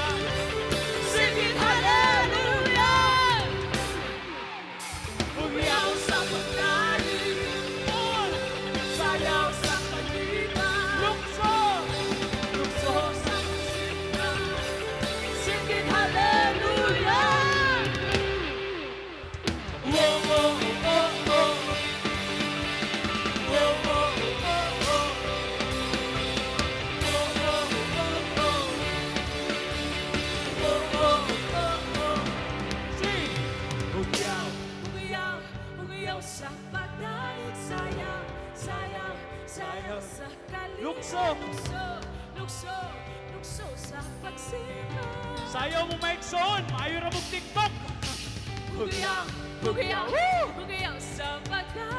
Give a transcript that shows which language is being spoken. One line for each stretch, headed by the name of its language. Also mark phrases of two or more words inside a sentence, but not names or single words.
English: singin hallelujah.
Cebuano: Umiyaw sa pagdahilan, sayaw sa kaliban, Lukso! lukso sa pagsinda,
English: singin hallelujah. Whoa, whoa, oh, oh. Whoa, whoa, oh, oh. Whoa, whoa, oh, oh. Whoa, whoa, oh, oh. Sing!
Cebuano: Hugyaw! Umiyaw, umiyaw sa pagdaig, sayaw, sayaw, sayaw sa kaliban. Lukso! Lukso, lukso, lukso sa pagsimba. Sayaw mo maigsoon! Maayo ra mo TikTok! Umiyaw, umiyaw, umiyaw sa pagdaig,